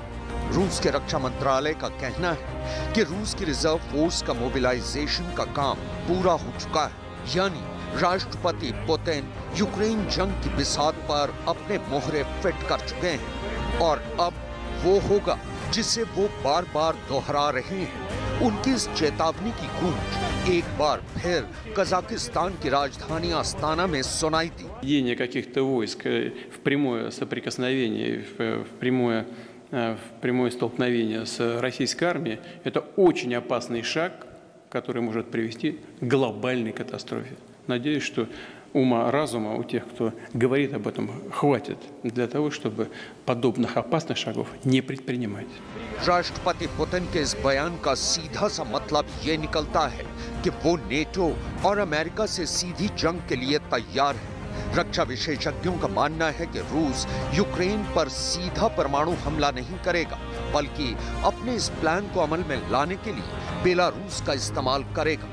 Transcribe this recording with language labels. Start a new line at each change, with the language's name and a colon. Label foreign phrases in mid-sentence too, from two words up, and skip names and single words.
Hindi: रूस के रक्षा मंत्रालय का कहना है कि रूस की
English: reserve force
Hindi: का मोबिलाइजेशन का काम पूरा हो चुका है, यानी राष्ट्रपति पुतिन यूक्रेन जंग की बिसात पर अपने मोहरे फिट कर चुके हैं और अब वो होगा जिसे वो बार बार दोहरा रहे हैं। उनकी इस चेतावनी की गूंज एक बार फिर कजाकिस्तान की राजधानी अस्ताना में सुनाई दी।
Russian: Введение каких-то войск в прямое соприкосновение, в прямое столкновение с российской армией – это очень опасный шаг, который может привести к глобальной катастрофе. Надеюсь, что ума-разума у тех, кто говорит об этом, хватит для того, чтобы подобных опасных шагов не предпринимать.
Hindi: राष्ट्रपति पुतिन के इस बयान का सीधा सा मतलब ये निकलता है कि वो नेटो और अमेरिका से सीधी जंग के लिए तैयार है। रक्षा विशेषज्ञों का मानना है कि रूस यूक्रेन पर सीधा परमाणु हमला नहीं करेगा, बल्कि अपने इस प्लान को अमल में लाने के लिए बेलारूस का इस्तेमाल करेगा।